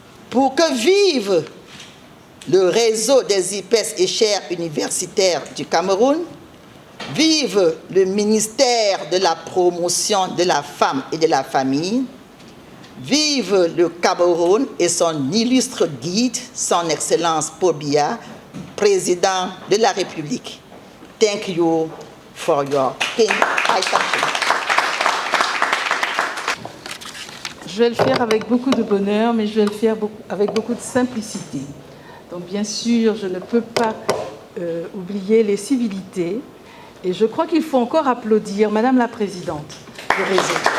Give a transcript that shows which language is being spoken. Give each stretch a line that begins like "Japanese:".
French: Pour que vive le réseau des IPES et chaires universitaires du Cameroun, vive le ministère de la promotion de la femme et de la famille, vive le Cameroun et son illustre guide, son Excellence Paul Biya, président de la République.
English: Thank you for your kind attention.
French: Je vais le faire avec beaucoup de bonheur, mais je vais le faire avec beaucoup de simplicité. Donc bien sûr, je ne peux pas oublier les civilités. Et je crois qu'il faut encore applaudir Madame la Présidente du réseau.